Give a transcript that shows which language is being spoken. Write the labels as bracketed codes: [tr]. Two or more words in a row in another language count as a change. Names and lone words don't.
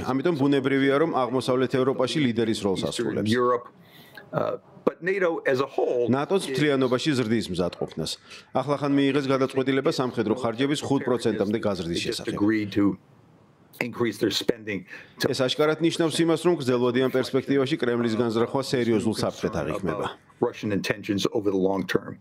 [ka] ამიტომ ბუნებრივია, რომ აღმოსავლეთ ევროპაში ლიდერის როლს ასრულებს. [en] But NATO as a whole [ka] ნატოს მთლიანობაში ზრდის მზადყოფნას. ახლახან მიიღეს გადაწყვეტილება სამხედრო ხარჯების 5%-მდე გაზრდის შესახებ. [en] increase their spending. [ka] ეს აშკარად ნიშნავს იმას, რომ გრძელვადიან პერსპექტივაში კრემლის განზრახვა სერიოზულ საფრთხედ აღიქმება. [en] Russian intentions over the long term.